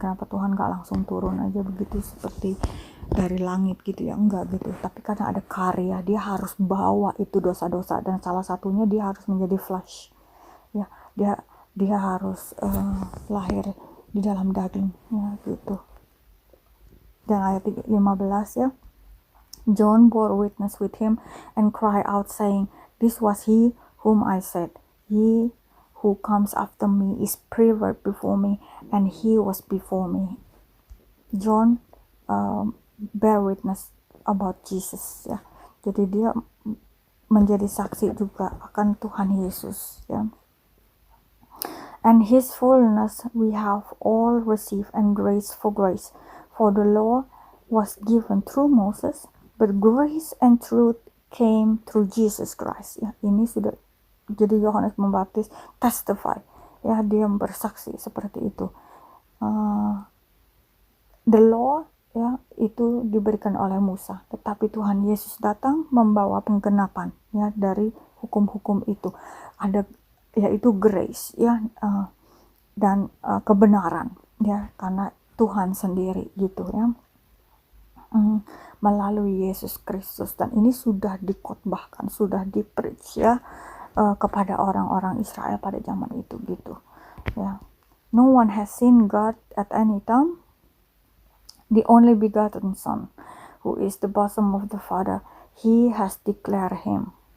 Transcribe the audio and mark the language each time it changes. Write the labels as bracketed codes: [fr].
[id] Kenapa Tuhan gak langsung turun aja begitu seperti dari langit gitu ya? Enggak gitu. Tapi karena ada karya, dia harus bawa itu dosa-dosa, dan salah satunya dia harus menjadi flesh ya. Dia harus lahir di dalam daging ya gitu. Dan ayat 15 ya, [en] John bore witness with him and cried out saying, this was he whom I said, he who comes after me is preferred before me, and he was before me. John bear witness about Jesus ya. [id] Jadi dia menjadi saksi juga akan Tuhan Yesus ya. [en] And his fullness we have all received, and grace for grace. For the law was given through Moses, but grace and truth came through Jesus Christ ya. [id] Ini sudah jadi Yohanes Pembaptis testify ya, dia bersaksi seperti itu. [en] The law [id] ya itu diberikan oleh Musa, tetapi Tuhan Yesus datang membawa penggenapan ya dari hukum-hukum itu. Ada yaitu grace ya, dan kebenaran ya, karena Tuhan sendiri gitu ya, melalui Yesus Kristus. Dan ini sudah dikotbahkan, sudah di-preach ya kepada orang-orang Israel pada zaman itu gitu ya. [en] No one has seen God at any time. The only begotten Son, who is the bosom of the Father, he has declared him.